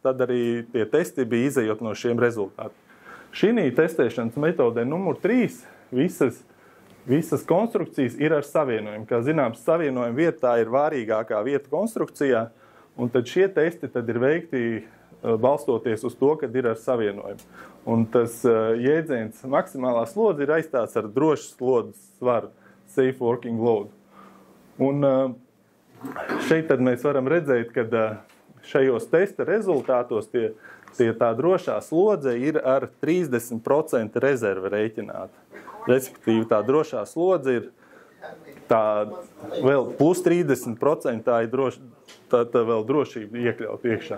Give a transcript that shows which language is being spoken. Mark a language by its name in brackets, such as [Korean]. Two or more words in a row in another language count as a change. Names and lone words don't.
[Latvian] Tad arī tie testi bija izejot no šiem rezultātiem. Šī testēšanas metodē numur 3 visas konstrukcijas ir ar savienojumu. Kā zināms, savienojuma vietā ir vārīgākā vieta konstrukcijā, un tad šie testi tad ir veikti balstoties uz to, kad ir ar savienojumu. Un tas jēdziens maksimālā slodze ir aizstāts ar drošu slodzes svaru, [English] safe working load. [Latvian] Un šeit tad mēs varam redzēt, ka šajos testa rezultātos tā drošā slodze ir ar 30% rezerve rēķināta. Respektīvi, tā drošā slodze ir tā vēl plus 30% tā ir vēl drošība iekļaut iekšā.